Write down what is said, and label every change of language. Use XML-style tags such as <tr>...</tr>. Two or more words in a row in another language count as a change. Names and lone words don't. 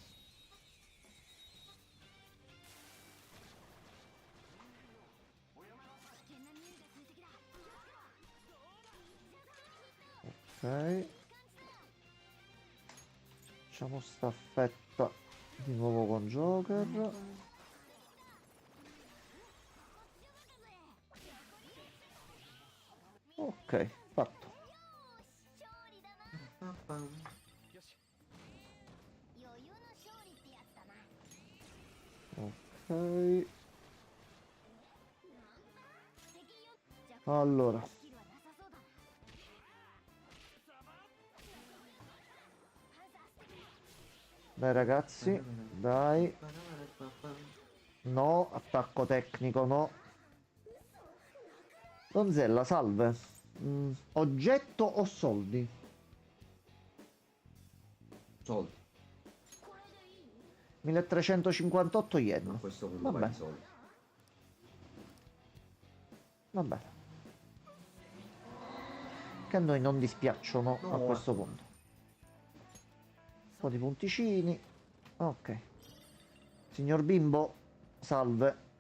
<it>Ok. Facciamo staffetta di nuovo con Joker. Ok, fatto.</it> <ja>余裕の勝利ってやつだな。</ja> <it>Ok.</it> <ja>敵よ。じゃあ</ja> <it>Allora,</it> <ja>スキルはなさそうだな。パンサースティック。</ja> <it>dai ragazzi, dai. No, attacco tecnico, no. Donzella, salve. Oggetto o soldi? Soldi.</it> <ja>これでいい？</ja> <it>1358 A yen. questo punto Vabbè. vai di soldi. Va bene. Che a noi non dispiacciono a No. questo punto. Un po' di punticini. Ok. Signor bimbo, salve.</it>